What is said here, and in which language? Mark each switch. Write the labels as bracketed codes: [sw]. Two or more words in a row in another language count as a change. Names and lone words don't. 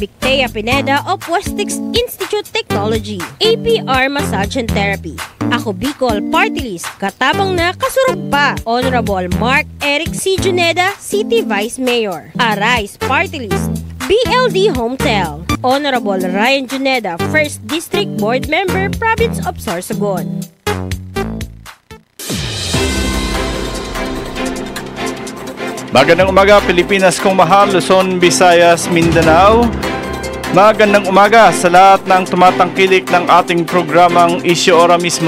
[en] Victea Pineda of Westix Institute Technology, APR Massage and Therapy, Ako Bicol Party List, [bik] katabang na kasurog pa, [en] Honorable Mark Eric C. Juneda, City Vice Mayor, Arise Party List, BLD Hometel, Honorable Ryan Juneda, 1st District Board Member, Province of Sorsogon. [tl] Magandang umaga Pilipinas kong mahal, Luzon, Visayas, Mindanao. Magandang umaga sa lahat ng tumatangkilik ng ating programang Issue Ora Mismo.